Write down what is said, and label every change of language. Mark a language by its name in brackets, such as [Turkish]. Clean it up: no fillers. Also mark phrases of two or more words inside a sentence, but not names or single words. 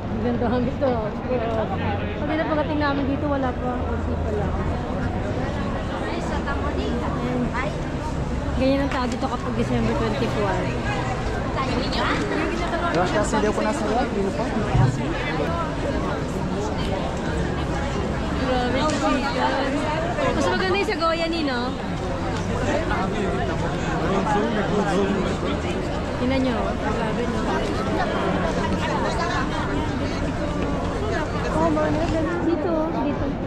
[Filipino] kagandahan dito. Pag pagdating namin dito, wala pa. Kunti pa lang. Ganyan ang tao dito kapag December 24. [Portuguese] Eu acho que acendeu com nessa aqui, não pode? [Filipino] Grabe, kasikan. Mas maganda yung sa Goya Nino. Tingnan nyo. Grabe, no? Oh, dito. Dito.